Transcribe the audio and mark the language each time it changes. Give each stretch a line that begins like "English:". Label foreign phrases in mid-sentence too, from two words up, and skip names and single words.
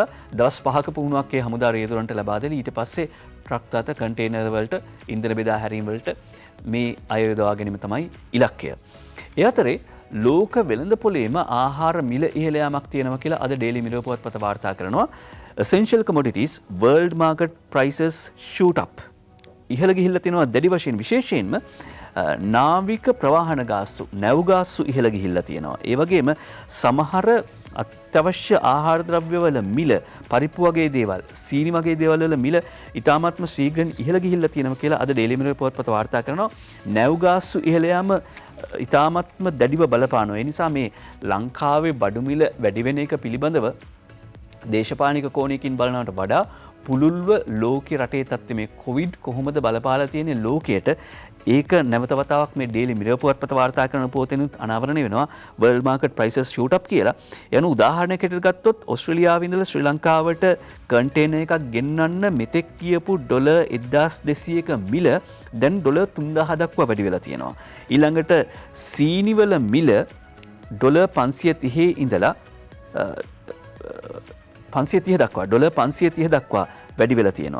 Sinhala: දවස් 5ක පුහුණුවක් ඒ හමුදා රියදුරන්ට ලබා දෙලා ඊට පස්සේ ට්‍රක් රථ කන්ටේනර් වලට ඉන්ධන බෙදා හැරීම වලට මේ අය යොදවා ගැනීම තමයි ඉලක්කය. ඒ අතරේ ලෝක වෙළඳ පොලේම ආහාර මිල ඉහළ යාමක් තියෙනවා කියලා අද ඩේලි මිරර් පුවත්පත වාර්තා කරනවා.
English: Essential commodities world market prices shoot up.
Sinhala: ඉහළ ගිහිල්ලා තියෙනවා දැඩි වශයෙන් විශේෂයෙන්ම නාවික ප්‍රවාහන ගාස්තු නැව් ගාස්තු ඉහළ ගිහිල්ලා තියෙනවා. ඒ වගේම සමහර අත්‍යවශ්‍ය ආහාර ද්‍රව්‍යවල මිල පරිප්පු වගේ දේවල් සීනි වගේ දේවල් වල මිල ඉතාමත්ම ශීඝ්‍රයෙන් ඉහළ ගිහිල්ලා තියෙනවා කියලා අද ඩේලි මිරර් පුවත්පත වාර්තා කරනවා. නැව් ගාස්තු ඉහළ යාම ඉතාමත්ම දැඩිව බලපානවා. ඒ නිසා මේ ලංකාවේ බඩු මිල වැඩි වෙන එක පිළිබඳව දේශපාලනික කෝණයකින් බලනවට වඩා පුළුල්ව ලෝකේ රටේ තත්ත්වය මේ කොවිඩ් කොහොමද බලපාලා තියෙන්නේ ලෝකයට ඒක නැවත වතාවක් මේ ඩේලි මිරර් පුවත්පත වාර්තා කරන පොතෙනුත් අනාවරණය වෙනවා.
English: world market prices shoot up කියලා.
Sinhala: යන උදාහරණයකට ගත්තොත් ඕස්ට්‍රේලියාවේ ඉඳලා ශ්‍රී ලංකාවට කන්ටේනර් එකක් ගෙන්නන්න මෙතෙක් කියපු ඩොලර් 1200ක මිල දැන් ඩොලර් 3000 දක්වා වැඩි වෙලා තියෙනවා. ඊළඟට සීනි වල මිල ඩොලර් 530 ඉඳලා 530 දක්වා ඩොලර් 530 දක්වා වැඩි වෙලා තියෙනවා.